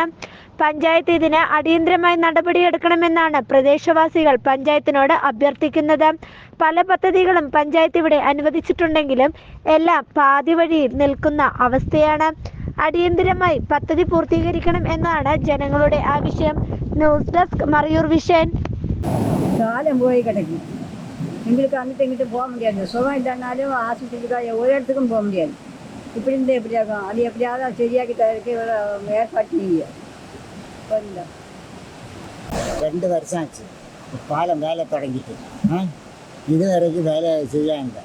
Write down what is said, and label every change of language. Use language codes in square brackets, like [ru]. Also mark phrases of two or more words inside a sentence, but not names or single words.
[ml] പഞ്ചായത്ത് ഇതിന് അടിയന്തരമായി നടപടിയെടുക്കണമെന്നാണ് പ്രദേശവാസികൾ പഞ്ചായത്തിനോട് അഭ്യർത്ഥിക്കുന്നത്. പല പദ്ധതികളും പഞ്ചായത്ത് ഇവിടെ അനുവദിച്ചിട്ടുണ്ടെങ്കിലും എല്ലാം പാതി വഴിയിൽ നിൽക്കുന്ന അവസ്ഥയാണ്. അടിയന്തരമായി പദ്ധതി പൂർത്തീകരിക്കണം എന്നാണ് ജനങ്ങളുടെ ആവശ്യം. ന്യൂസ് ഡെസ്ക് മറയൂർ വിഷൻ. കാലം പോയി കിടക്കും. [ta] எங்களுக்கு அங்கிட்ட இங்கிட்ட போக முடியாது. சுகம் இல்லைனாலும் ஆஸ்பத்திரிக்காக ஒரு இடத்துக்கும் போக முடியாது. இப்படி இருந்தால் எப்படி ஆகும்? அது எப்படியாவது சரியாக்கி தரக்கு ஏற்பாடு செய்ய. 2 வருஷம் ஆச்சு பாலம் வேலை தொடங்கிட்டு. இது வரைக்கும் வேலை செய்யாங்க.